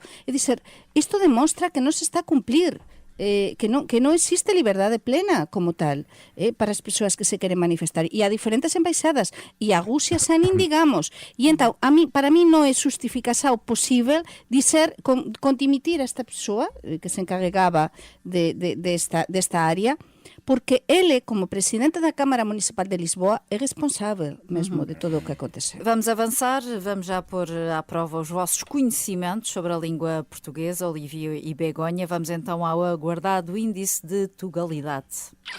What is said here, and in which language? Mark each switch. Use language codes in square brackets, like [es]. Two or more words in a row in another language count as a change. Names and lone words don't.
[gl] É dizer, isto demostra que non se está a cumplir, que non existe liberdade plena como tal para as persoas que se queren manifestar. E a diferentes embaixadas, e a Rusia xa nin digamos. E entón, para mí non é justificación posible dizer, con dimitir a esta persoa que se encarregaba desta área, porque ele, como presidente da Câmara Municipal de Lisboa, é responsável mesmo de todo o que aconteceu. [pt] Vamos avançar, vamos já pôr à prova os vossos conhecimentos sobre a língua portuguesa, Olívia e Begonha. Vamos então ao aguardado índice de tugalidade.